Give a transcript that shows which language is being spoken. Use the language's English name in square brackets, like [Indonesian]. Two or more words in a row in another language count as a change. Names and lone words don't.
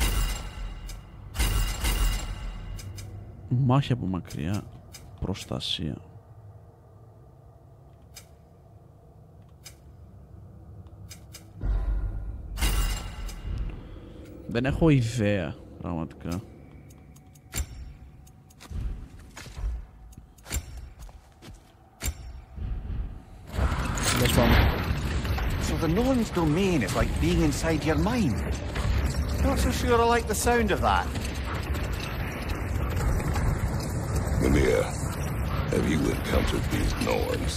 [Greek] Μάχη από μακριά. Προστασία. Δεν έχω ιδέα, πραγματικά. [English] So the Norn's domain is like being inside your mind. Not so sure I like the sound of that. Mimir, have you encountered these Norns?